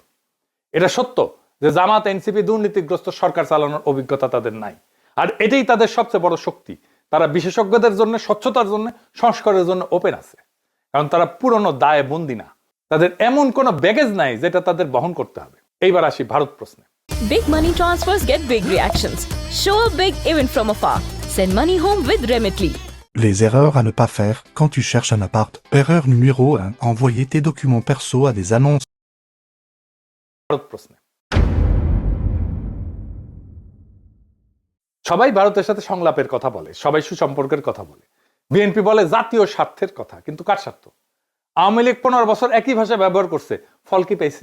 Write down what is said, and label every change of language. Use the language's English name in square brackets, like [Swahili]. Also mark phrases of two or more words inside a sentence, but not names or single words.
[Bangla] এটা সত্য যে জামাত এনসিপি দুর্নীতিগ্রস্ত সরকার চালানোর অভিজ্ঞতা তাদের নাই, আর এটাই তাদের সবচেয়ে বড় শক্তি। তারা বিশেষজ্ঞদের জন্য, স্বচ্ছতার জন্য, সংস্কারের জন্য ওপেন আছে, কারণ তারা পুরনো দায়ে বন্দী না। তাদের এমন কোনো ব্যাগেজ নাই যেটা তাদের বহন করতে হবে। এইবার আসি ভারত প্রশ্নে। [English] Big money transfers get big reactions. Show up big even from afar. Send money home with Remitly. [French] Les erreurs à ne pas faire quand tu cherches un appart. Erreur numéro 1. Envoyer tes documents perso à des annonces. [Bangla] ভারত প্রশ্নে। সবাই ভারতের সাথে সংলাপের কথা বলে, সবাই সুসম্পর্কের কথা বলে। বিএনপি বলে জাতীয় স্বার্থের কথা, কিন্তু কার স্বার্থ? আওয়ামী লীগ 15 বছর একই ভাষা ব্যবহার করছে, ফল কি পাইছি?